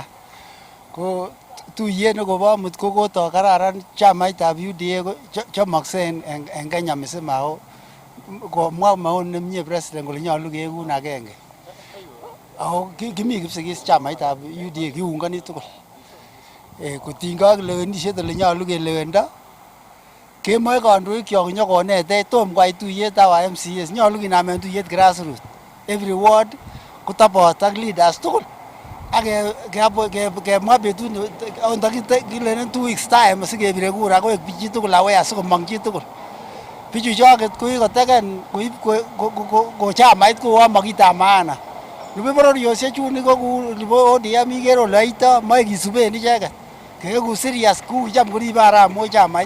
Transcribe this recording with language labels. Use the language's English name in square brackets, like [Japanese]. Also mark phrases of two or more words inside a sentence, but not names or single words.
[Kalenjin] Ko tuyet nekobo amut ko kotoo kararan chamaitab UDA chomokse en Kenya misima ako komwa maon nemie president kole nyolu kekun agenge. Ako kimi kipsigis chamaitab UDA kiungani tugul. Kotinygei ak lewenisiet ole nyolu kelewendo kemoe kandoikyok nyokonetech tom koit tuyet ab MCAs nyolu kinamen tuyet grassroots. [English] Every ward [Kalenjin] kotobot ak leaders tugul. Ak kemwa betut kilenen [English] 2 weeks time [Kalenjin] sikebire kura koek bichi tugul aware sikomong chi tugul. Bichu choket kokikoteken koib ko chamait kouon mokitab maana. Nebo bororiosiek chun ko kou nebo ODM ikere ole yoito moe kisuben icheket. Keeku serious kou cham koribe Arap Moi chamait.